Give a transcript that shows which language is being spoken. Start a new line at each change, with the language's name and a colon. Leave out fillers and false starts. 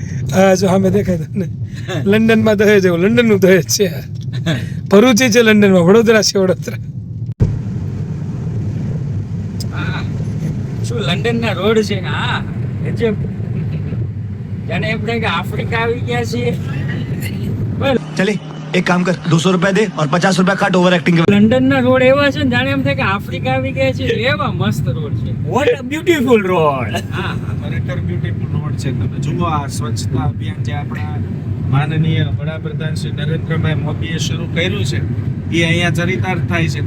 Gujarati: હા, જો સામે દેખાય તમને લંડનમાં દહેજ, એવું લંડનનું દહેજ છે. ભરૂચી છે લંડનમાં, વડોદરા છે વડોદરા. શું લંડન ના રોડ છે? હા, એ જે જાણે એમ થાય કે આફ્રિકા આવી ગયા છીએ.
Hindi: चले एक काम कर 200 रुपया दे और 50 रुपया काट ओवर एक्टिंग के।
Gujarati: લંડન ના રોડ એવા છે ને જાણે એમ થાય કે આફ્રિકા આવી ગયા છે. એવા મસ્ત રોડ છે.
English: What a beautiful road.
Gujarati: હા, ખરેખર બ્યુટીફુલ રોડ છે. તમે જુઓ આ સ્વચ્છતા અભિયાન જે આપણા માનનીય વડાપ્રધાન શ્રી નરેન્દ્રભાઈ મોદીએ શરૂ કર્યું છે એ અહીંયા ચરિતાર્થ થાય છે.